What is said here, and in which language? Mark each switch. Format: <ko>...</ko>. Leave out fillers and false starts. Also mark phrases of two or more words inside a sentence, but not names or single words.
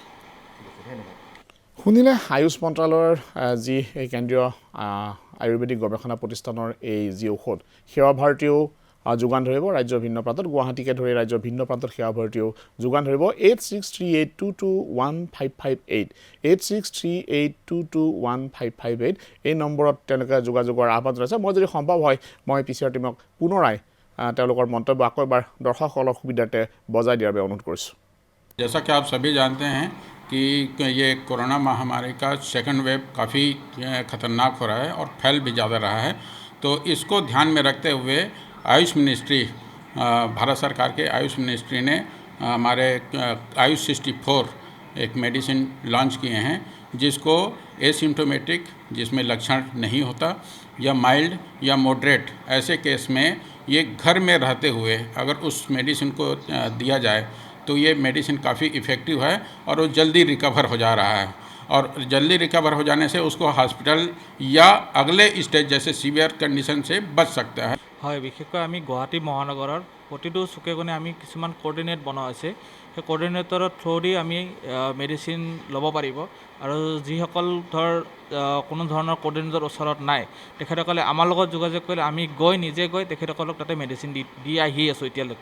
<as>শুনিলে আয়ুষ মন্ত্ৰালয়ৰ যি এই কেন্দ্ৰীয় আয়ুৰ্বেদিক গৱেষণা প্ৰতিষ্ঠানৰ এই যি ঔষধ সেৱা ভাৰতীয়েও যোগান ধৰিব ৰাজ্যৰ ভিন্ন প্ৰান্তত, গুৱাহাটীকে ধৰি ৰাজ্যৰ ভিন্ন প্ৰান্তত সেৱা ভাৰতীয়েও যোগান ধৰিব। 8638221558 8638221558 এই নম্বৰত তেওঁলোকে যোগাযোগৰ আহ্বান জনাইছে। মই যদি সম্ভৱ হয় মই PCR টীমক পুনৰাই তেওঁলোকৰ মন্তব্য আকৌ এবাৰ দৰ্শকসকলৰ সুবিধাৰ্থে বজাই দিয়াৰ বাবে অনুৰোধ কৰিছোঁ।</as> <hi>जैसा कि आप सभी जानते हैं कि ये कोरोना महामारी का</hi> <en>second wave</en> <hi>काफ़ी ख़तरनाक हो रहा है और फैल भी ज़्यादा रहा है। तो इसको ध्यान में रखते हुए आयुष मिनिस्ट्री, भारत सरकार के आयुष मिनिस्ट्री ने हमारे आयुष 64 एक</hi> <en>medicine launch</en> <hi>किए हैं जिसको एसिम्प्टोमेटिक, जिसमें लक्षण नहीं होता, या माइल्ड या मॉडरेट ऐसे केस में ये घर में रहते हुए अगर उस मेडिसिन को दिया जाए तो ये मेडिसिन काफ़ी इफ़ेक्टिव है और वो जल्दी रिकवर हो जा रहा है। और जल्दी रिकवर हो जाने से उसको हॉस्पिटल या अगले स्टेज जैसे</hi> <en>severe condition</en> <hi>से बच सकता है।</hi> <as>হয়, বিশেষকৈ আমি গুৱাহাটী মহানগৰৰ প্ৰতিটো চুকে কোণে আমি কিছুমান কোঅৰ্ডিনেট বনোৱা হৈছে সেই কোঅৰ্ডিনেটৰৰ থ্ৰুদি আমি মেডিচিন ল'ব পাৰিব আৰু যিসকল কোনো ধৰণৰ কোঅৰ্ডিনেটৰ ওচৰত নাই তেখেতসকলে আমাৰ লগত যোগাযোগ কৰিলে আমি নিজে গৈ তেখেতসকলক তাতে মেডিচিন দি আহি আছোঁ এতিয়ালৈকে।</as>